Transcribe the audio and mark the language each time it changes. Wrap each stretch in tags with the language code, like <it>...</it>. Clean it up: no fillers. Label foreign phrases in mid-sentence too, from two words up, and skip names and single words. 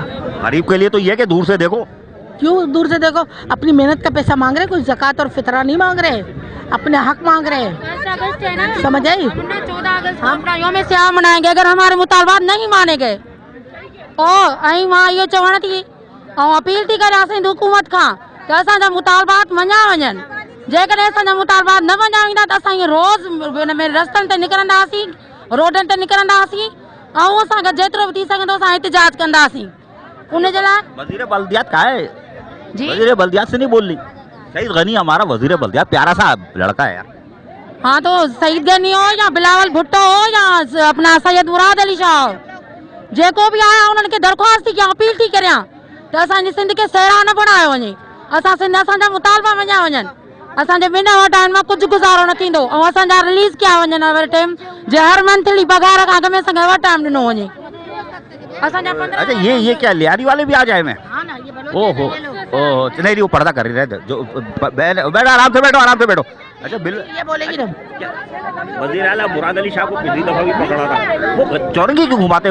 <ur>غریب کے لیے تو یہ کہ دور سے دیکھو. کیوں دور سے دیکھو? اپنی محنت کا پیسہ مانگ رہے، کچھ زکوٰۃ اور فطرہ نہیں مانگ رہے، اپنے حق مانگ رہے ہیں. سمجھ آئی? 14 اگست ہم اپنا یوم سیاہ منائیں گے اگر ہمارے مطالبات نہیں مانے گئے.</ur> <sd>और वहाँ ये चवण थी और अपील थी करे हुकूमत खां कि असांजा मुतालबात मञा वञनि। जेकॾहिं असांजा मुतालबात न मञा वेंदा त असां रोज़ रस्तनि ते निकिरंदासीं, रोडनि ते निकिरंदासीं ऐं असांखे जेतिरो बि थी सघंदो असां एहतिजाज कंदासीं। उनजे लाइ</sd> <ur>وزیر بلدیات کا ہے جی? وزیر بلدیات سے نہیں بول رہی۔ سعید غنی ہمارا وزیر بلدیات، پیارا سا لڑکا ہے یار. ہاں تو سعید غنی ہو یا بلاول بھٹو ہو یا اپنا سید مراد علی شاہ ہو,</ur> <sd>जेको बि आया उन्हनि खे दरख़्वास्त थी कयां, अपील थी करियां त असांजी सिंध खे सहरा न बणायो वञे, असां सिंध असांजा मुतालबा मञा वञनि असांजे बिना वटाइण मां कुझु गुज़ारो न थींदो ऐं असांजा रिलीज़ कया वञनि हर टाइम जे हर मंथली पघार खां अॻु में असांखे वटाइण ॾिनो वञे।</sd> <ur>اچھا یہ کیا لیاری والے بھی آ جائے میں? اوہو اوہو نہیں وہ پردہ کر رہے تھے جو بیٹھو آرام سے بیٹھو. اچھا بل یہ بولے گی نا وزیر اعلیٰ مراد علی شاہ کو پچھلی دفعہ بھی پکڑا تھا، وہ چورنگی کیوں گھماتے ہیں?</ur>